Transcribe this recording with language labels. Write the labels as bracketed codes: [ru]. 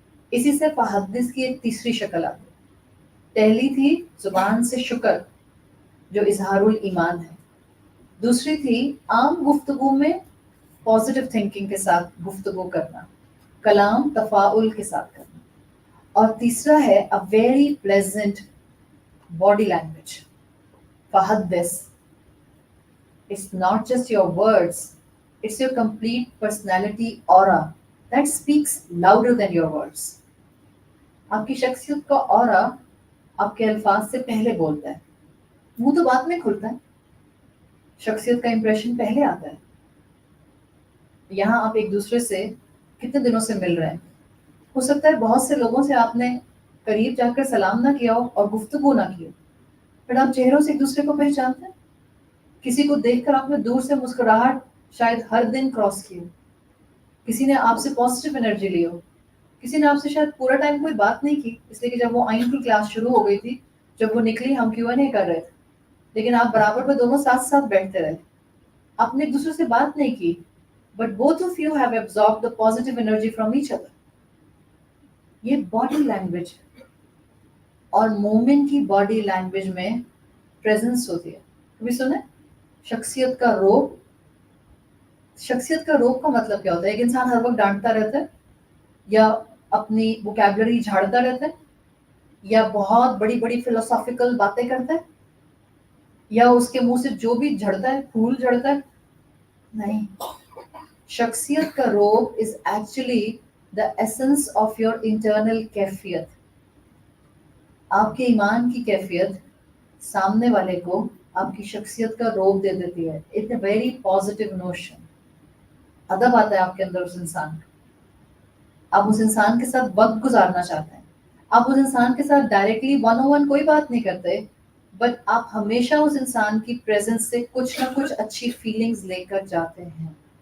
[ur] اسی سے فحدث کی ایک تیسری شکل آتی. پہلی تھی زبان سے شکر جو اظہار الایمان ہے. دوسری تھی عام گفتگو میں پازیٹیو تھنکنگ کے ساتھ گفتگو کرنا, کلام تفاعل کے ساتھ کرنا. اور تیسرا ہے [en] a very pleasant body language. فحدث, it's not just your words, it's your complete personality aura that speaks louder than your words. [ur] آپ کی شخصیت کا aura آپ کے الفاظ سے پہلے بولتا ہے. منہ تو بعد میں کھلتا ہے, شخصیت کا امپریشن پہلے آتا ہے. یہاں آپ ایک دوسرے سے کتنے دنوں سے مل رہے ہیں, ہو سکتا ہے بہت سے لوگوں سے آپ نے قریب جا کر سلام نہ کیا ہو اور گفتگو نہ کی ہو, بٹ آپ چہروں سے ایک دوسرے کو پہچانتے ہیں. کسی کو دیکھ کر آپ نے دور سے مسکراہٹ شاید ہر دن کراس کی ہو, کسی نے آپ سے پازیٹیو انرجی لی ہو, کسی نے آپ سے شاید پورا ٹائم کوئی بات نہیں کی, اس لیے کہ جب وہ آئین کی کلاس شروع ہو گئی تھی, جب وہ نکلی ہم کیوں نہیں کر رہے تھے, لیکن آپ برابر پہ دونوں ساتھ ساتھ بیٹھتے رہے. آپ نے ایک دوسرے سے بات نہیں کی, [en] But both of you have absorbed the positive energy from each other. [ur] یہ باڈی لینگویج ہے. اور مومن کی باڈی لینگویج میں پریزنس ہوتی ہے. کبھی سنیں شخصیت کا روب. شخصیت کا روب کا مطلب کیا ہوتا ہے؟ ایک انسان ہر وقت ڈانٹتا رہتا ہے, یا اپنی ووکیبلری جھاڑتا رہتا ہے, یا بہت بڑی بڑی فلسافیکل باتیں کرتا ہے, یا اس کے منہ سے جو بھی جھڑتا ہے پھول جھڑتا ہے. نہیں, شخصیت کا روب [en] Is actually the essence of your internal کیفیت. [ur] آپ کے ایمان کی کیفیت سامنے والے کو آپ کی شخصیت کا روب دے دیتی ہے. [en] It's a very positive notion. [ur] ادب آتا ہے آپ کے اندر اس انسان کا. آپ اس انسان کے ساتھ وقت گزارنا چاہتے ہیں, آپ اس انسان کے ساتھ ڈائریکٹلی ون آن ون کوئی بات نہیں کرتے, بٹ آپ ہمیشہ اس انسان کی پریزنس سے کچھ نہ کچھ اچھی فیلنگز لے کر جاتے ہیں.